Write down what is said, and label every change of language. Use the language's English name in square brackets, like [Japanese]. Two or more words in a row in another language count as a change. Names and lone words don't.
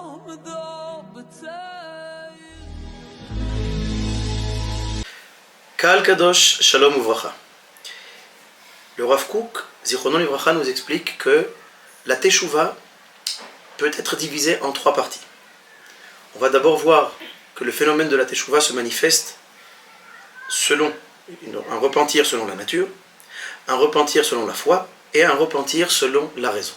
[Hebrew] קהל קדוש, שלום וברכה. [French] Le Rav Kook, [Hebrew] זכרונו לברכה, [French] nous explique que la Teshuvah peut être divisée en trois parties. On va d'abord voir que le phénomène de la Teshuvah se manifeste selon un repentir selon la nature, un repentir selon la foi et un repentir selon la raison.